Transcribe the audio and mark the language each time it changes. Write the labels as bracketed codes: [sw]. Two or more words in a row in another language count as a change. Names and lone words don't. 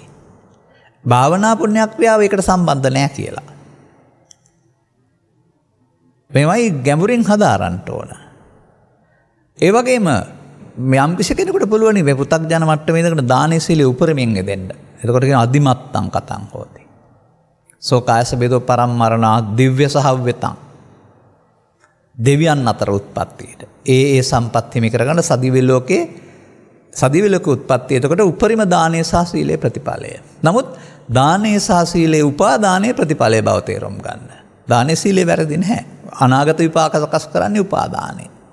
[si] භාවනා පුණ්‍ය ක්‍රියාව ඒකට සම්බන්ධ නැහැ කියලා. මේවයි ගැඹුරින් හදාරන්න ඕන. ඒ වගේම යම් කිසි කෙනෙකුට පුළුවන් මේ පු탁ජන මට්ටමේ ඉඳගෙන දානේ සීලෙ උපරිමයෙන් දෙන්න. එතකොට කියන [pi] අදිමත්තං කතං හෝති. සෝකායස බෙදෝ පරම්මරණා දිව්‍ය සහව්‍යතං. [si] දෙවියන් අතර උත්පත්තියට. ඒ සම්පත් හිමි කරගන්න සදිව්‍ය ලෝකේ සදිව්‍ය ලෝක උත්පත්තිය. එතකොට උපරිම දානේ සහ සීලේ ප්‍රතිඵලය. නමුත් දානේ සහ සීලේ උපාදානයේ ප්‍රතිඵලය බව තේරුම් ගන්න. දානේ සීලේ වැරදි නැහැ. අනාගත විපාක සකස් කරන්නේ උපාදානේ.